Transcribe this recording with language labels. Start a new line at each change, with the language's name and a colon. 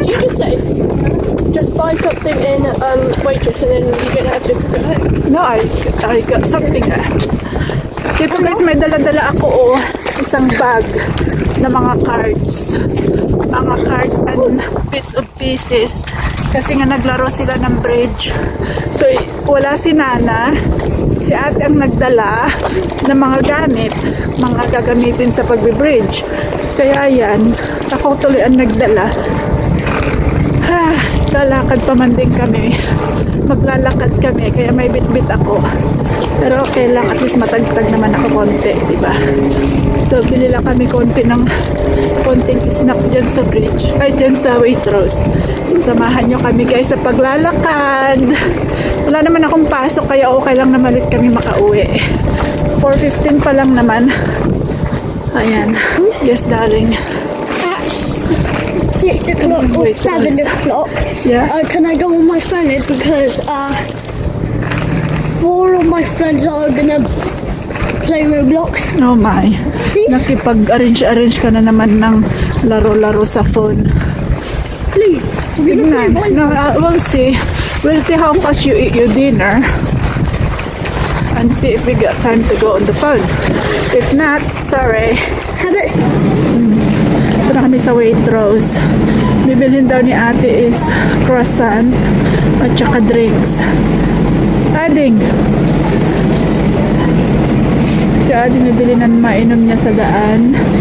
English: You can say, just buy something in Waitrose and then you're gonna have to go home. No, I got something there.
Filipino: Dito guys, may dala-dala ako isang bag na mga cards.
English: Mga cards and bits of pieces.
Filipino: Kasi nga naglaro sila ng bridge. So, wala si Nana. Si ate ang nagdala ng mga gamit. Mga gagamitin sa pagbe-bridge. Kaya yan, ako tuloy ang nagdala. Lalakad pa man din kami. Maglalakad kami, kaya may bit-bit ako. Pero okay lang, at least matagtag naman ako konti, diba? So, bili lang kami konting snack dyan sa bridge. Ay, dyan sa Waitrose. So, samahan nyo kami guys sa paglalakad. Wala naman akong pasok, kaya okay lang naman ulit kami makauwi. 4:15 pa lang naman. Ayan.
English: Yes, darling. 6 o'clock or 7 o'clock. Yeah. Can I go on my phone? It's because 4 of my friends are gonna play Roblox. Oh my.
Filipino: Nakipag-arrange ka na naman ng laro-laro sa phone.
English: Please, we're gonna play No, Roblox. we'll see. We'll see how fast you eat your dinner. And see if we got time to go on the phone. If not, sorry. How about
Filipino: Ito na kami sa Waitrose. Bibilhin daw ni ate is croissant at saka drinks. Ading. Si Ading bibili ng mainom niya sa daan.